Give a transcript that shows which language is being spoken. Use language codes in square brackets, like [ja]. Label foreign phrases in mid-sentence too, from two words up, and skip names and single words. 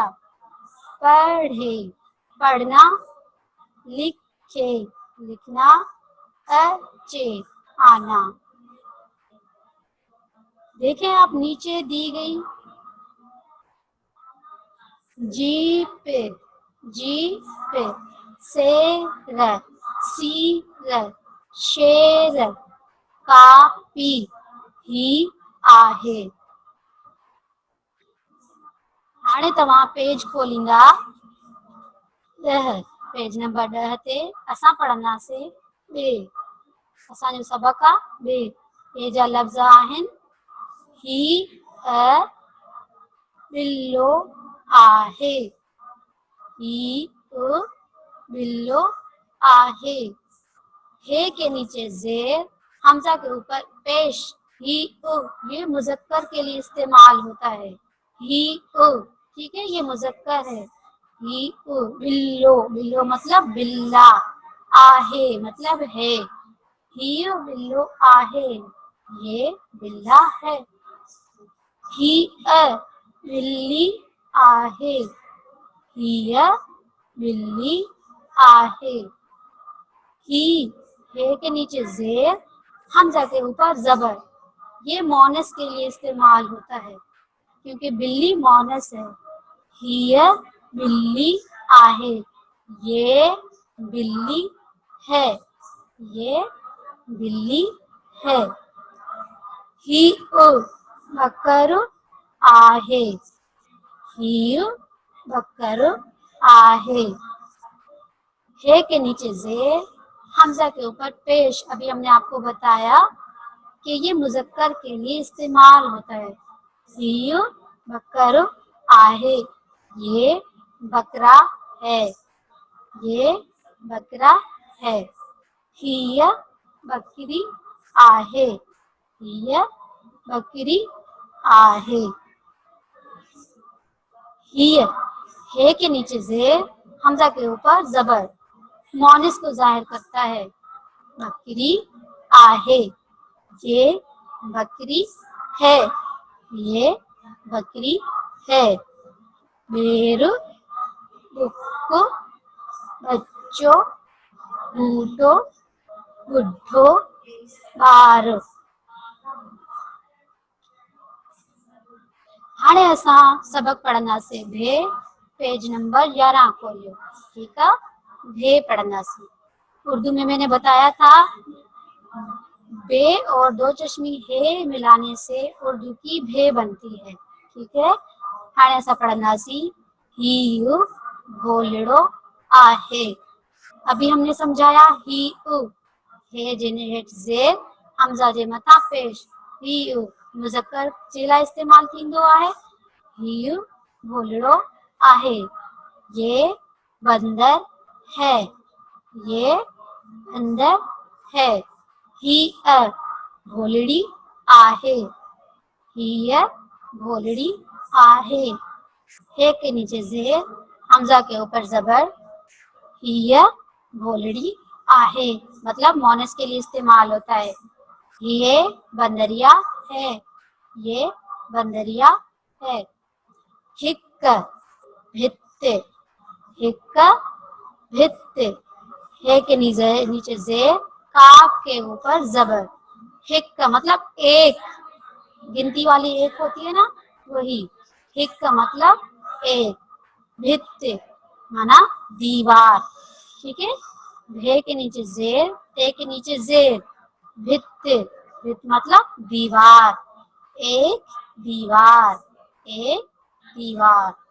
[sd] पढ़े, पढ़ना। लिखे, लिखना। अच्छे, आना। [hi] देखें आप नीचे दी गई जीप, जीप। [sd] शेर, सीर, शेर। कापी ही आहे। हाणे तव्हां पेज खोलींदा 10, पेज नंबर 10 ते असां पढ़ंदासीं बे। असांजो सबक आहे बे। ये जा लफ़्ज़ आहिनि ही अ बिल्लो आहे। ही अ बिल्लो आहे। [hi] हे के नीचे जेर, हमजा के ऊपर पेश [sd] ही उ, [hi] ये मुज़क्कर के लिए इस्तेमाल होता है। [sd] ही उ, [hi] ठीक है, ये मुज़क्कर है। [sd] ही उ, बिल्लो, बिल्लो [hi] मतलब बिल्ला। आहे मतलब है। [sd] ही बिल्लो आहे, [hi] ये बिल्ला है। [sd] ही अ बिल्ली आहे, हिय बिल्ली आहे। [hi] ही, हे के नीचे जेर, हमजा के ऊपर जबर, ये मोनस के लिए इस्तेमाल होता है क्योंकि बिल्ली मोनस है। [sd] हिय बिल्ली आहे, [hi] ये बिल्ली है, ये बिल्ली है। [sd] ही उ बकरु आहे, ही बकरु आहे। [hi] हे के नीचे जेर, हमजा के ऊपर पेश, अभी हमने आपको बताया कि ये मुज़क्कर के लिए इस्तेमाल होता है। [sd] हियु बकरु आहे, [hi] ये बकरा है, ये बकरा है। [sd] हिय बकरी आहे, हिय बकरी आहे। [hi] हिय, हे के नीचे जेर, हमजा के ऊपर जबर, मोनिस को जाहिर करता है। [sd] बकरी आहे, [hi] ये बकरी है, ये बकरी है। [sd] बेरु बुक्को बच्चो बूढ़ो बुढ़ो ॿार। हाणे असां सबक पढ़ंदासीं भे, पेज नंबर 11 खोलियो। [hi] ठीक है, [sd] भे पढ़ंदासीं। [hi] उर्दू में मैंने बताया था बे और दो चश्मी हे मिलाने से उर्दू की भे बनती है। ठीक है, [sd] हाणे असां पढ़ंदासीं हीउ भोलड़ो आहे। [hi] अभी हमने समझाया [sd] ही उ हे जिने हेठ ज़ेर हमज़ा जे मथां पेश ही उ मुज़क्कर जे लाइ इस्तेमाल थींदो आहे। हीउ भोलड़ो आहे, [hi] ये बंदर है, ये बंदर है। [sd] हीअ भोलड़ी आहे, हीअ भोलड़ी आहे। [hi] हे के नीचे ज़ेर, हमज़ा के ऊपर ज़बर, [sd] हीअ भोलड़ी आहे [hi] मतलब मोनस के लिए इस्तेमाल होता है। ये बंदरिया है, ये बंदरिया है। [sd] हिक भित्ते, हिक भित्ते। [hi] हे के नीचे ज़ेर, काफ के ऊपर ज़बर। हिक का मतलब एक, गिनती वाली एक होती है ना, वही। हिक का मतलब एक, भित्ते माना दीवार। ठीक है, भे के नीचे ज़ेर, ते के नीचे ज़ेर, भित्ते, भित्त मतलब दीवार, एक दीवार, एक दीवार।